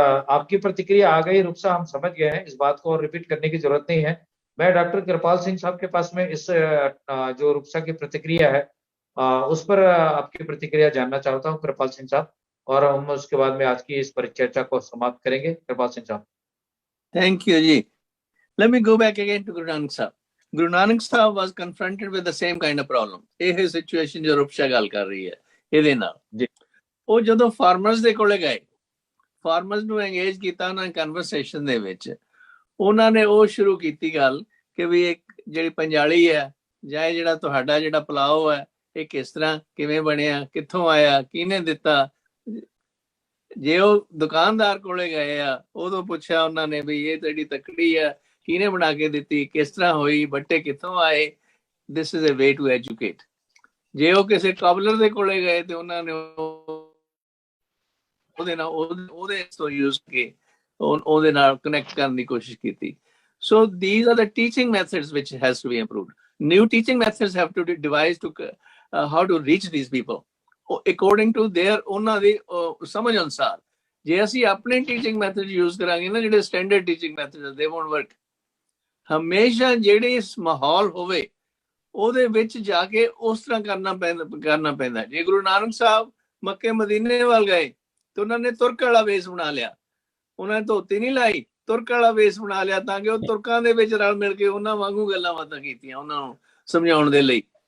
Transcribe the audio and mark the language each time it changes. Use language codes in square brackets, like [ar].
[hi] आपकी प्रतिक्रिया आ गई रुखसा, हम समझ गए हैं, इस बात को और रिपीट करने की जरूरत नहीं है। मैं डॉक्टर कृपाल सिंह साहब के पास में इस जो रुखसा की प्रतिक्रिया है, उस पर आपकी प्रतिक्रिया जानना चाहता हूँ, कृपाल सिंह साहब, और हम उसके बाद में आज की इस परिचर्चा को समाप्त करेंगे। कृपाल सिंह साहब। Thank you ji. [en] Let me go back again to Guru Nanak Sahib. Guru Nanak Sahib was confronted with the same kind of problem. [pa] ਇਹ [en] situation [pa] ਜੋ ਰੂਪਸ਼ਾ ਗੱਲ ਕਰ ਰਹੀ ਹੈ ਇਹਦੇ ਨਾਲ। ਜੀ ਉਹ ਜਦੋਂ ਫਾਰਮਰਸ ਦੇ ਕੋਲੇ ਗਏ, ਫਾਰਮਰਸ ਨੂੰ ਐਂਗੇਜ ਕੀਤਾ ਉਹਨਾਂ ਕਨਵਰਸੇਸ਼ਨ ਦੇ ਵਿੱਚ, ਉਹਨਾਂ ਨੇ ਉਹ ਸ਼ੁਰੂ ਕੀਤੀ ਗੱਲ ਕਿ ਵੀ ਇੱਕ ਜਿਹੜੀ ਪੰਜਾਲੀ ਹੈ ਜਾਂ ਜਿਹੜਾ ਤੁਹਾਡਾ ਜਿਹੜਾ ਪਲਾਓ ਹੈ ਇਹ ਕਿਸ ਤਰ੍ਹਾਂ ਕਿਵੇਂ ਬਣਿਆ, ਕਿੱਥੋਂ ਆਇਆ, ਕਿਹਨੇ ਦਿੱਤਾ। ਜੇ ਉਹ ਦੁਕਾਨਦਾਰ ਕੋਲੇ ਗਏ ਆ, ਉਦੋਂ ਪੁੱਛਿਆ ਉਹਨਾਂ ਨੇ ਵੀ ਇਹ ਜਿਹੜੀ ਤਕੜੀ ਆ ਕਿਹਨੇ ਬਣਾ ਕੇ ਦਿੱਤੀ, ਕਿਸ ਤਰ੍ਹਾਂ ਹੋਈ, ਬੱਟੇ ਕਿੱਥੋਂ ਆਏ। [en] This is a way to educate. [pa] ਜੇ ਉਹ ਕਿਸੇ ਕਾਬਲਰ ਦੇ ਕੋਲੇ ਗਏ ਤੇ ਉਹਨਾਂ ਨੇ ਉਹਦੇ ਤੋਂ ਯੂਜ਼ ਕੇ ਉਹਦੇ ਨਾਲ ਕਨੈਕਟ ਕਰਨ ਦੀ ਕੋਸ਼ਿਸ਼ ਕੀਤੀ। [en] So these are the teaching methods which has to be improved. New teaching methods have to be devised to how to reach these people according to their [pa] ਉਹਨਾਂ ਦੀ ਸਮਝ ਅਨੁਸਾਰ। ਜੇ ਅਸੀਂ ਆਪਣੇ ਟੀਚਿੰਗ ਮੈਥਡ ਯੂਜ਼ ਕਰਾਂਗੇ ਨਾ, ਜਿਹੜੇ ਸਟੈਂਡਰਡ ਟੀਚਿੰਗ ਮੈਥਡ [en] ਦੇ won't work. [pa] ਹਮੇਸ਼ਾ ਜਿਹੜੇ ਮਾਹੌਲ ਹੋਵੇ ਉਹਦੇ ਵਿੱਚ ਜਾ ਕੇ ਉਸ ਤਰ੍ਹਾਂ ਕਰਨਾ ਪੈਂਦਾ। ਜੇ ਗੁਰੂ ਨਾਨਕ ਸਾਹਿਬ ਮੱਕੇ ਮਦੀਨੇ ਵੱਲ ਗਏ ਤੇ ਉਹਨਾਂ ਨੇ ਤੁਰਕ ਵਾਲਾ ਵੇਸ ਬਣਾ ਲਿਆ, ਉਹਨਾਂ ਨੇ ਧੋਤੀ ਨਹੀਂ ਲਾਈ, ਤੁਰਕ ਵਾਲਾ ਵੇਸ ਬਣਾ ਲਿਆ ਤਾਂ ਕਿ ਉਹ ਤੁਰਕਾਂ ਦੇ ਵਿੱਚ ਰਲ ਮਿਲ ਕੇ ਉਹਨਾਂ ਵਾਂਗੂ ਗੱਲਾਂ ਬਾਤਾਂ ਕੀਤੀਆਂ ਉਹਨਾਂ ਨੂੰ ਸਮਝਾਉਣ ਦੇ ਲਈ।